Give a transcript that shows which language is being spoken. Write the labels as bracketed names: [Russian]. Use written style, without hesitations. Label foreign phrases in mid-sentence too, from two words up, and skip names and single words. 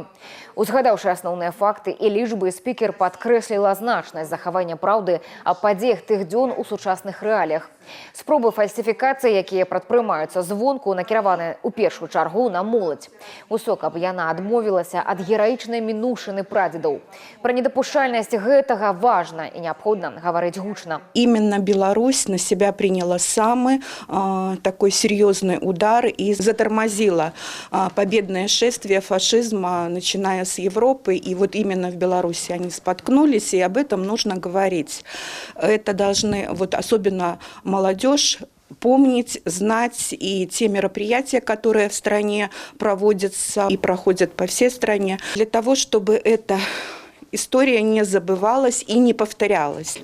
[Belarusian] Узгадаўшы асноўныя факты і лічбы, спікер падкрэсліла значнасць захавання праўды аб падзеях тых дзён у сучасных рэаліях. Спробы фальсіфікацыі, якія прадпрымаюцца звонку, накіраваны ў першую чаргу на моладзь. Усё, каб яна адмовілася ад гераічнай мінушыны прадзедаў. Пра недапушчальнасць гэтага важна і неабходна говорить гучно. [Russian] Именно Беларусь на себя приняла самый такой серьезный удар и затормозила победное шествие фашизма, начиная с Европы. И вот именно в Беларуси они споткнулись, и об этом нужно говорить. Это должны, вот особенно молодежь, помнить, знать, и те мероприятия, которые в стране проводятся и проходят по всей стране, для того, чтобы это история не забывалась и не повторялась.